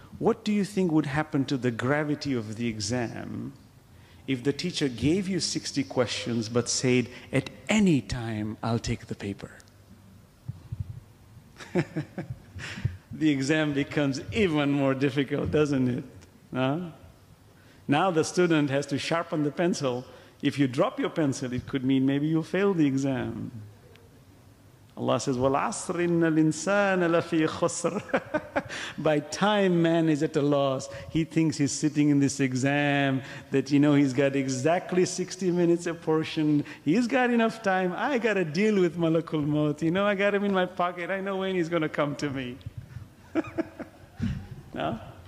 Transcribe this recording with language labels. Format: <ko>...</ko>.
<en>What do you think would happen to the gravity of the exam if the teacher gave you 60 questions but said, at any time, I'll take the paper? The exam becomes even more difficult, doesn't it? Huh? Now the student has to sharpen the pencil. If you drop your pencil, it could mean maybe you'll fail the exam. Allah says,</en> <ar>وَالْعَصْرِ إِنَّ الْإِنسَانَ لَفِي خُسْرٍ.</ar> <en>By time, man is at a loss. He thinks he's sitting in this exam, that, you know, he's got exactly 60 minutes apportioned. He's got enough time. I got to deal with Malakul Maut. You know, I got him in my pocket. I know when he's going to come to me. No?</en>